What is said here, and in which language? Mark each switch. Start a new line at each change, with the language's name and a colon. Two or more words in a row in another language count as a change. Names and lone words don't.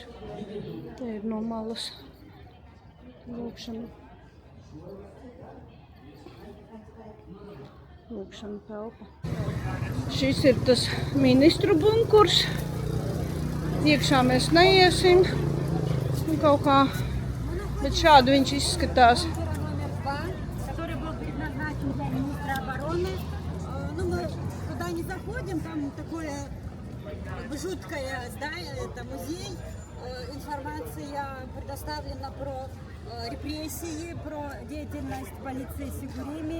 Latvian: Te ir no malas lūkšana telpa. Šis ir tas ministru bunkurs. Iekšā mēs neiesim. Nu, kaut kā, bet šādi viņš izskatās.
Russian: Номер 2, который был предназначен для министра обороны. Ну, мы туда не заходим, там такое как бы жуткое здание, это музей. Информация предоставлена про репрессии, про деятельность полиции Сигурини.